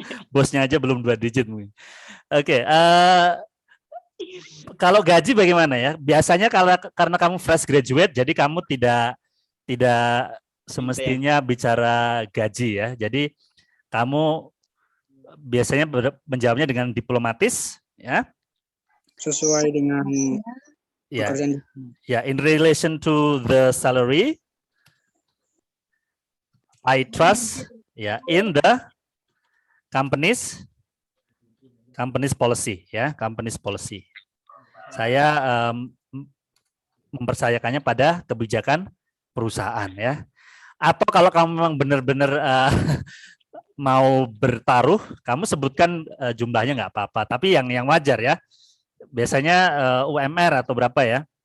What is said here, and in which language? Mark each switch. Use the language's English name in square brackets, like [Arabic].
[Indonesian] Bosnya aja belum 2 digit mungkin. Oke, kalau gaji bagaimana ya? Biasanya karena kamu fresh graduate, jadi kamu tidak semestinya bicara gaji ya. Jadi kamu biasanya menjawabnya dengan diplomatis, ya. Sesuai dengan Ya, pekerjaan. [English] ya, in relation to the salary, I trust ya in the company's policy ya, company's policy. [Indonesian] Saya mempercayakannya pada kebijakan perusahaan ya. Atau kalau kamu memang benar-benar mau bertaruh, kamu sebutkan jumlahnya nggak apa-apa, tapi yang wajar ya. Biasanya UMR atau berapa ya?